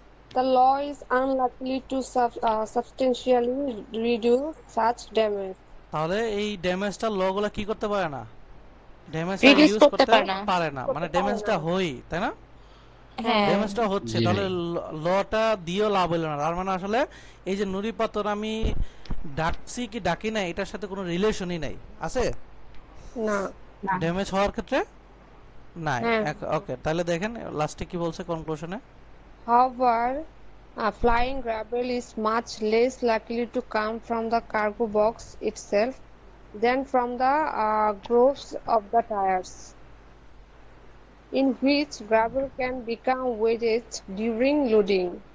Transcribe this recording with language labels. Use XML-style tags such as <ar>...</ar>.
<en>The law is unlikely to substantially reduce such damage.</en> <bn>তাহলে এই ড্যামেজটা লগুলা কি করতে পারে না, ড্যামেজটা</bn> <en>Reduce</en> <bn>রিডিউস করতে করতে পারে না, মানে ড্যামেজটা হই, তাই না? হ্যাঁ ড্যামেজটা হচ্ছে, জি তাহলে ভাই। লটা দিয়েও লাভ হলো না। তার মানে আসলে এই যে নুড়ি পাথর আমি ডাকছি কি ডাকি না এটার সাথে কোনো রিলেশনই নাই, আছে না, ড্যামেজ হওয়ার ক্ষেত্রে নাই। হ্যাঁ। ওকে, তাহলে দেখেন লাস্টে কি বলছে কনক্লুশনে।</bn> <en>however, flying gravel is much less likely to come from the cargo box itself than from the grooves of the tires, in which gravel can become wedged during loading.</en>